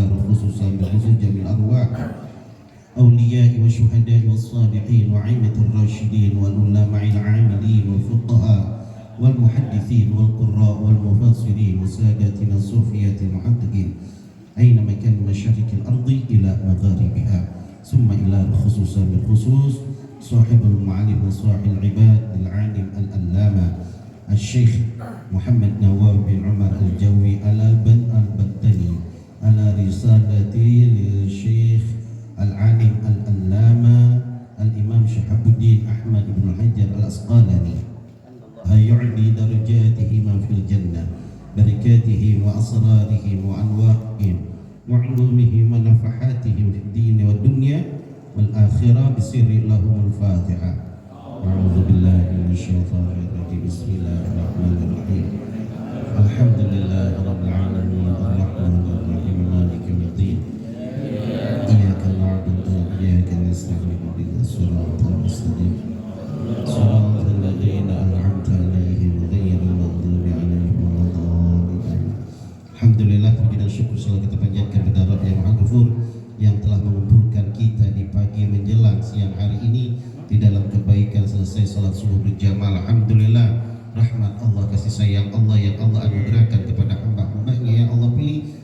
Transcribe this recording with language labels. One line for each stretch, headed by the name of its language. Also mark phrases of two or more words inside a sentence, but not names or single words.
Arabic: خصوصا بخصوص جميع أرواح أولياء وشهداء وصالحين وأئمة الراشدين والعلماء العاملين والفقهاء والمحدثين والقراء والمفسرين وسادتنا الصوفية المحققين أينما كان مشارق الأرض إلى مغاربها ثم إلى خصوصا بخصوص صاحب المعالم وصاحب العباد العالم العلامة الشيخ محمد نواب بن عمر الجاوي البنتني على رسالة للشيخ العالم العلامة الإمام شهاب الدين أحمد بن حجر العسقلاني يعلي درجاتهما في الجنة بركاتهم وأسرارهم وأنوارهم وعلومهم ونفحاتهم في الدين والدنيا والآخرة بسر لهم الفاتحة. أعوذ بالله من الشيطان الرجيم. بسم الله الرحمن الرحيم. الحمد لله رب العالمين الرحمن الرحيم مالك يوم الدين. إياك نعبد وإياك نستعين اهدنا الصراط المستقيم. صراط الذين أنعمت عليهم غير المغضوب عليهم ولا الضالين.
Indonesian: Alhamdulillah, puji dan syukur selalu kita panjatkan kepada Rabb yang Maha Ghafur yang telah mengumpulkan kita di pagi menjelang siang hari ini di dalam kebaikan selesai salat subuh berjamaah. Alhamdulillah, rahmat Allah, kasih sayang Allah yang Allah anugerahkan kepada hamba-hambanya yang Allah pilih.